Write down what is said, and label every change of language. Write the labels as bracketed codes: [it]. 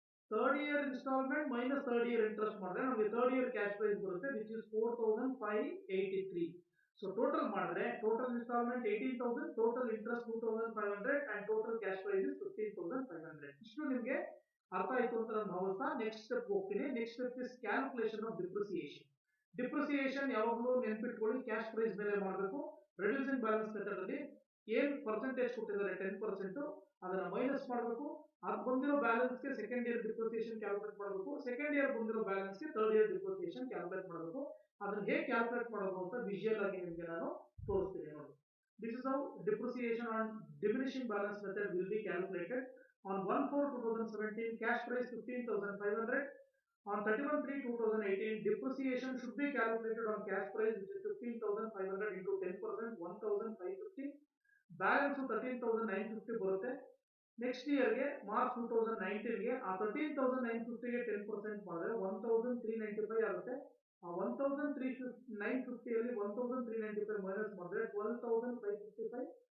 [en] third year installment minus third year interest [kn] ಮಾಡಿದ್ರೆ ನಮಗೆ [en] third year cash price [kn] ಬರುತ್ತೆ [en] which is 4583. [kn] So total ಮಾಡಿದ್ರೆ total instalment 18000, total interest 2500 [en] and total cash price is 15500. [kn] ಇಷ್ಟು ನಿಮಗೆ ಅರ್ಥ ಆಯ್ತು ಅಂತ ನಾನು ಭಾವಿಸ್ತಾ ನೆಕ್ಸ್ಟ್ ಸ್ಟೆಪ್ ಹೋಗ್ತೀನಿ. [en] Next step is calculation of depreciation. [kn] Depreciation ಯಾವಾಗಲೂ ನೆನ್ಪಿಟ್ಕೊಳ್ಳಿ, ಕ್ಯಾಶ್ ಪ್ರೈಸ್ ಮೇಲೆ ಮಾಡಬೇಕು. ರೆಡ್ಯೂಸಿಂಗ್ ಬ್ಯಾಲೆನ್ಸ್ ಮೆಥಡ್ ಅಲ್ಲಿ ಏನ್ ಪರ್ಸೆಂಟೇಜ್ ಕೊಟ್ಟಿದ್ದಾರೆ 10%, ಅದನ್ನ ಮೈನಸ್ ಮಾಡಬೇಕು. ಅದು ಬಂದಿರೋ ಬ್ಯಾಲೆನ್ಸ್ ಗೆ ಸೆಕೆಂಡ್ ಇಯರ್ ಡಿಪ್ರಿಸಿಯೇಷನ್ ಕ್ಯಾಲ್ಕುಲೇಟ್ ಮಾಡಬೇಕು. ಸೆಕೆಂಡ್ ಇಯರ್ ಬಂದಿರೋ ಬ್ಯಾಲೆನ್ಸ್ ಗೆ ಥರ್ಡ್ ಇಯರ್ ಡಿಪ್ರಿಸಿಯೇಷನ್ ಕ್ಯಾಲ್ಕುಲೇಟ್ ಮಾಡಬೇಕು. ಅದನ್ನ ಹೇಗೆ ಕ್ಯಾಲ್ಕುಲೇಟ್ ಮಾಡೋದು ಅಂತ ವಿಜುವಲ್ ಆಗಿ ನಿಮಗೆ ನಾನು ತೋರಿಸ್ತೀನಿ ನೋಡಿ. [en] This is how depreciation on diminishing balance method will be calculated. On 1/4/2017 cash price 15,500. On 31/3/2018 depreciation should be calculated on cash price which is 15,500 into 10%, 1,550. [kn] Balance 13,950 ಬರುತ್ತೆ. ನೆಕ್ಸ್ಟ್ ಇಯರ್ ಗೆ ಮಾರ್ಚ್ 2019 ಗೆ ಆ 13,950 ಗೆ 10% ಮಾಡಿದ್ರೆ 1,395 ಆಗುತ್ತೆ. ಆ 1,950 ಅಲ್ಲಿ 1,395 ಮೈನಸ್ ಮಾಡಿದ್ರೆ 12,555.